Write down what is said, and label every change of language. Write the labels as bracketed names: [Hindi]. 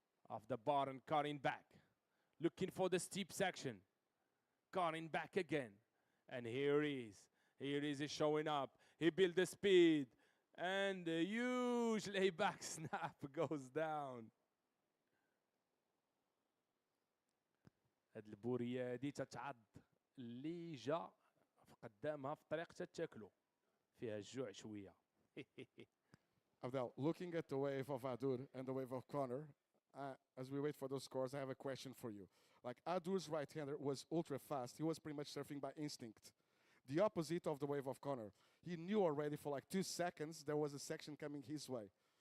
[English] Off the bottom, cutting back. Looking for the steep section. Cutting back again. And here he is. Here he is showing up. He built the speed. And the huge layback snap goes down. [Arabic] هاد البورية دي تتعض اللي جا قدامها في طريقة تاكلو فيها الجوع شوية. [English] Abdel, looking at the wave of Adur and the wave of Connor, as we wait for those scores, I have a question for you. Like Adur's right-hander was ultra fast. He was pretty much surfing by instinct. The opposite of the wave of Connor. He knew already for like 2 seconds there was a section coming his way.